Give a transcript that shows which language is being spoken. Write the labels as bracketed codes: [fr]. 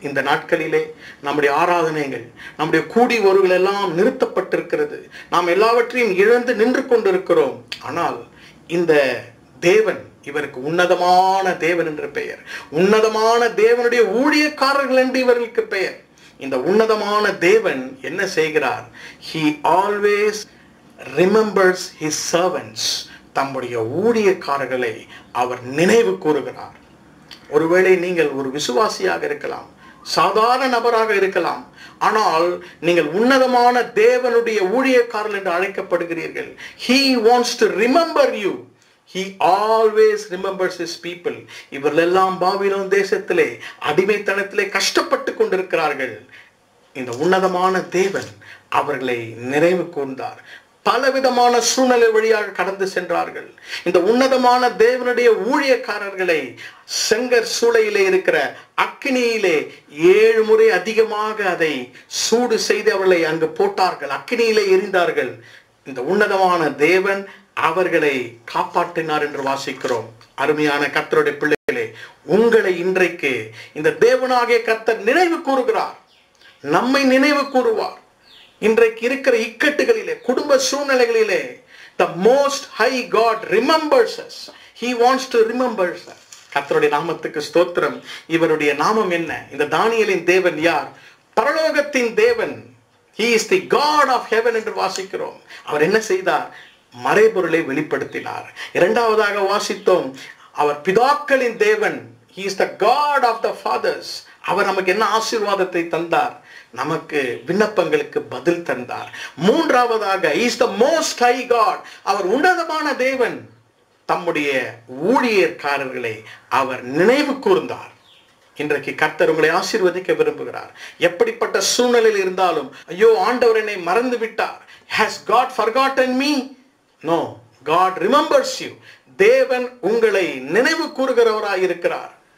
[ta] இந்த நாட்களிலே நம்முடைய ஆராதனைகள், நம்முடைய கூடி வருகள் எல்லாம் நிறுத்தப்பட்டிருக்கிறது. நாம் எல்லாவற்றையும் இழந்து நின்று கொண்டிருக்கிறோம். ஆனால் இந்த தேவன், இவருக்கு உன்னதமான தேவன் என்று பெயர். உன்னதமான தேவனுடைய ஊழியக்காரர்கள் என்று இவர்களுக்கு பெயர். இந்த உன்னதமான தேவன் என்ன செய்கிறார்? [en] He always remembers his servants. [ta] தம்முடைய ஊழியக்காரர்களை அவர் நினைவு கூறுகிறார். ஒருவேளை நீங்கள் ஒரு விசுவாசியாக இருக்கலாம், சாதாரண நபராக இருக்கலாம், ஆனால் நீங்கள் உன்னதமான தேவனுடைய ஊழியக்காரர்கள் என்று அழைக்கப்படுகிறீர்கள். [en] He wants to remember you. He always remembers his people. [ta] இவர்களெல்லாம் பாபிலோன் தேசத்திலே அடிமைத்தனத்திலே கஷ்டப்பட்டு கொண்டிருக்கிறார்கள். இந்த உன்னதமான தேவன் அவர்களை நினைவு கூர்ந்தார். பலவிதமான சூழ்நிலை வழியாக கடந்து சென்றார்கள். இந்த உன்னதமான தேவனுடைய ஊழியக்காரர்களை செங்கற் சூளையிலே இருக்கிற அக்கினியிலே 7 முறை அதிகமாக அதை சூடு செய்து அவர்களை அங்கு போட்டார்கள், அக்கினியிலே எரிந்தார்கள். இந்த உன்னதமான தேவன் அவர்களை காப்பாற்றினார் என்று வாசிக்கிறோம். அருமையான கர்த்தருடைய பிள்ளைகளே, உங்களை இன்றைக்கு இந்த தேவனாகிய கர்த்தர் நினைவு கூறுகிறார். நம்மை நினைவு கூறுவார். இன்றைக்கு இருக்கிற இக்கட்டுகளிலே, குடும்ப சூழ்நிலைகளிலே, [en] the most high God remembers us. He wants to remember us. [ta] கர்த்தருடைய நாமத்துக்கு ஸ்தோத்திரம். இவருடைய நாமம் என்ன? இந்த தானியேலின் தேவன் யார்? பரலோகத்தின் தேவன். [en] He is the God of heaven [ta] என்று வாசிக்கிறோம். அவர் என்ன செய்தார்? மறைபொருளை வெளிப்படுத்தினார். இரண்டாவதாக வாசித்தோம், அவர் பிதாக்களின் தேவன். [en] He is the God of the fathers. [ta] அவர் நமக்கு என்ன ஆசீர்வாதத்தை தந்தார்? நமக்கு விண்ணப்பங்களுக்கு பதில் தந்தார். மூன்றாவதாக, [en] He is the most high God. [ta] அவர் உன்னதமான தேவன். தம்முடைய ஊழியக்காரர்களை அவர் நினைவு கூர்ந்தார். இன்றைக்கு கர்த்தர் உங்களை ஆசீர்வதிக்க விரும்புகிறார். எப்படிப்பட்ட சூழ்நிலையில் இருந்தாலும், ஐயோ ஆண்டவர் என்னை மறந்து விட்டார், [en] has God forgotten me? No, God remembers you. [ta] தேவன் உங்களை நினைவு கூறுகிறவராய் இருக்கிறார்.